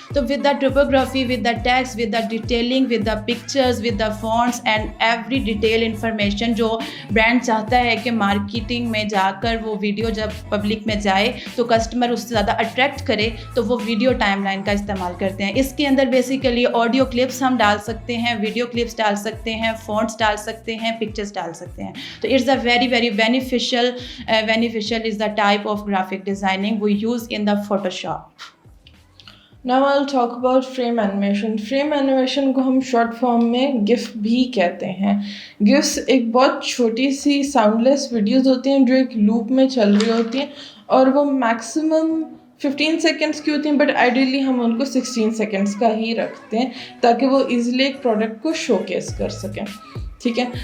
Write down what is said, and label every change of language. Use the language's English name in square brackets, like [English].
[Hindi] तो [English] with the typography, with the text, with the detailing, with the pictures, with the fonts and every detail information [Hindi] जो brand चाहता है कि marketing में जाकर वो वीडियो जब पब्लिक में जाए तो कस्टमर उससे ज़्यादा अट्रैक्ट करे, तो वो वीडियो टाइमलाइन का इस्तेमाल करते हैं. इसके अंदर बेसिकली ऑडियो क्लिप्स हम डाल सकते हैं, वीडियो क्लिप्स डाल सकते हैं, fonts डाल सकते हैं, पिक्चर्स डाल सकते हैं. तो [English] It's a very beneficial is the type of graphic designing we use in the Photoshop. Now I'll talk about frame animation. [Hindi] Frame animation को हम short form में GIF भी कहते हैं. GIFs एक बहुत छोटी सी soundless videos होती हैं जो एक loop में चल रही होती हैं और वो maximum 15 seconds की होती हैं, बट आइडियली हम उनको 16 seconds का ही रखते हैं ताकि वो ईजिली एक प्रोडक्ट को शोकेस कर सकें. ठीक है.